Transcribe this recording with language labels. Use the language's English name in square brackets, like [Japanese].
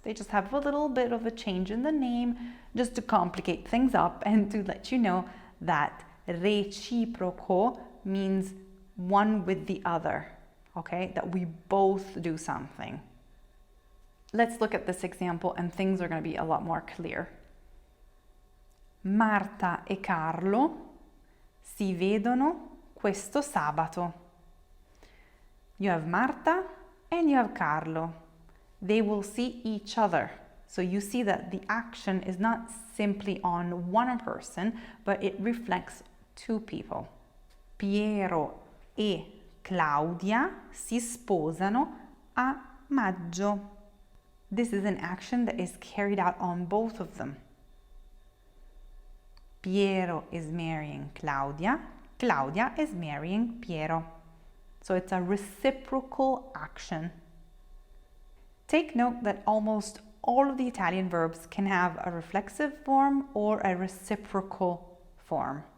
[English] They just have a little bit of a change in the name just to complicate things up and to let you know that reciproco means one with the other, okay? That we both do something. Let's look at this example and things are going to be a lot more clear. [Italian] Marta e Carlo si vedono questo sabato. [English] You have Marta and you have Carlo. They will see each other. So you see that the action is not simply on one person, but it reflects two people. Piero [Italian] e Claudia si sposano a maggio. [English] This is an action that is carried out on both of them. Piero is marrying Claudia. Claudia is marrying Piero. So it's a reciprocal action. Take note that almost all of the Italian verbs can have a reflexive form or a reciprocal form.